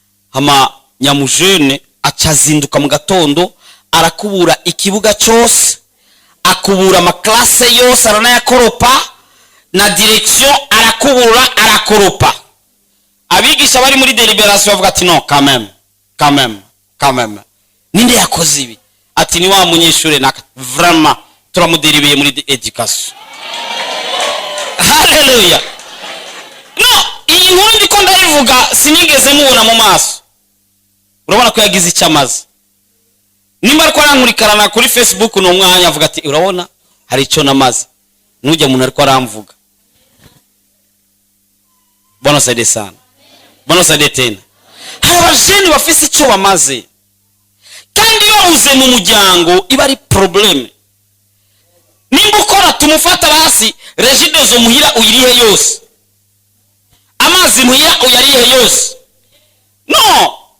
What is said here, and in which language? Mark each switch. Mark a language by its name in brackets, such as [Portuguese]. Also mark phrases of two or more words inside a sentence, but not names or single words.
[Rundi] Hama nyamujene aca azinduka mu gatondo, arakubura ikibuga cyose, akubura amaklase yose, aranayakoropa, na direction arakubura, arakoropa. Abigisha bari muri deliberation bavuga ati, "No, [French] quand même, quand même, quand même. [Rundi] Ninde yakoze ibi?" Ati, "Ni wa munyeshure naka." Vraiment, turamuderibeye muri de-, education. Haleluya. No, iyi nkuru ndiko ndayivuga, sinigeze mubona mu maso. Urabona ko yagize icyo amaze. Nimba ariko arankurikirana kuri Facebook, ni umwanya avuga ati, "Urabona, hari icyo namaze." Nujya umuntu ariko aramvuga. [Swahili] Bwana saidie sana. Bwana saidie tena. [Rundi] Hari abajene bafise ico bamaze. Kandi iyo uze mu muryango, iba ari probleme. Nimba ukora, tumufata basi, Regideso muhira uyirihe yose. Amazi muhira uyarihe yose. No!